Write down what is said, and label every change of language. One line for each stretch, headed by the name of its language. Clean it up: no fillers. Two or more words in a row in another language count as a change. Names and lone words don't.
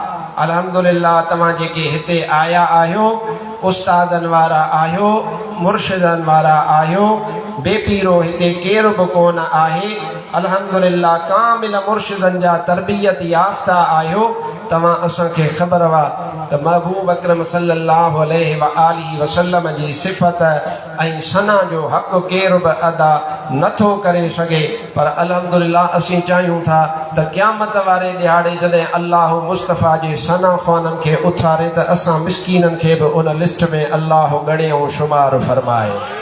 Sindhi: अल्हम्दुलिल्लाह तव्हां जेके हिते आया आहियो, उस्तादनि वारा आहियो, मुर्शिदनि वारा आहियो, बेपीरो हिते केरु बि कोन आहे। अल्हम्दुलिल्लाह कामिल मुर्शिदनि जा तरबियत याफ़्ता आहियो। तव्हां असांखे ख़बर वा त महबूब अकरम
Arabic: صلى الله عليه و آله وسلم
Sindhi: जी सिफ़त ऐं सना जो हक़ केरु बि अदा नथो करे सघे, पर अल्हम्दुलिल्लाह असीं चाहियूं था त क़यामत वारे ॾिहाड़े जॾहिं अल्लाह मुस्तफ़ा जे सना ख़ाननि खे उथारे त असां मिस्कीननि खे बि उन लिस्ट में अल्लाह ॻणे ऐं शुमार फरमाए।